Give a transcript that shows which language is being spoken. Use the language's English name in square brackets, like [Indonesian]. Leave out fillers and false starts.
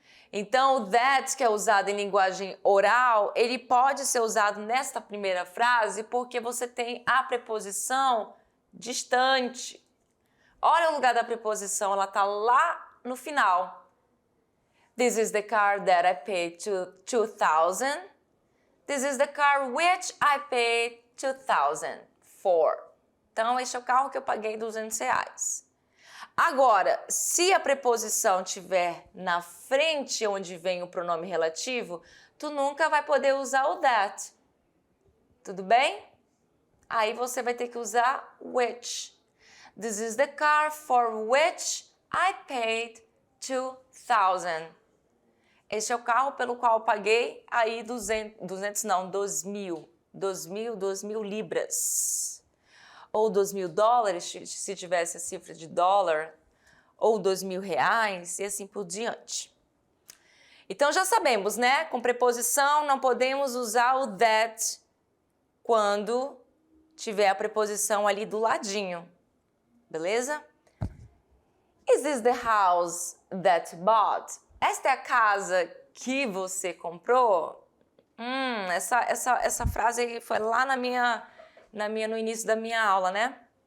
[Portuguese] Então, o that, que é usado em linguagem oral, ele pode ser usado nesta primeira frase porque você tem a preposição distante. Olha o lugar da preposição, ela está lá no final. [English] This is the car that I paid $2,000. This is the car which I paid $2,000 for. [Portuguese] Então, este é o carro que eu paguei R$200. Agora, se a preposição estiver na frente onde vem o pronome relativo, tu nunca vai poder usar o that. Tudo bem? Aí você vai ter que usar which. [English] This is the car for which I paid $2,000. [Portuguese] Este é o carro pelo qual eu paguei aí 2.000 libras. Ou $2.000, se tivesse a cifra de dólar, ou R$2.000 e assim por diante. Então já sabemos, né? Com preposição não podemos usar o that quando tiver a preposição ali do ladinho. Beleza? [English] Is this the house that bought? [Portuguese] Esta é a casa que você comprou? Essa frase foi lá no início da minha aula, né?